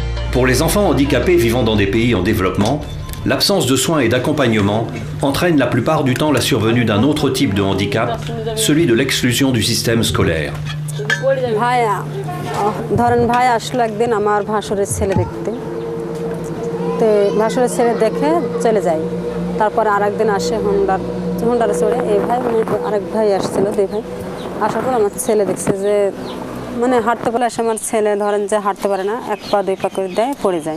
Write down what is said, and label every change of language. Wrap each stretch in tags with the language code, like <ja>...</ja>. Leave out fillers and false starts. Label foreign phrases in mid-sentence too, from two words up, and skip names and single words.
<fr>Pour les enfants handicapés vivant dans des pays en développement, l'absence de soins et d'accompagnement entraîne la plupart du temps la survenue d'un autre type de handicap, celui de l'exclusion du système scolaire.</fr> <bn>ধরেন ভাই আসলো একদিন আমার ভাসুরের ছেলে দেখতে, তো ভাসুরের ছেলে দেখে চলে যায়। তারপরে আরেকদিন আসে হোন্ডারে চড়ে এই ভাই আরেক ভাই আসছিল, দুই ভাই আসার পর আমার ছেলে দেখছে যে মানে হাঁটতে পারলে আসে, আমার ছেলে ধরেন যে হাঁটতে পারে না, এক পা দুই পা করে দেয়, পড়ে যায়।</bn>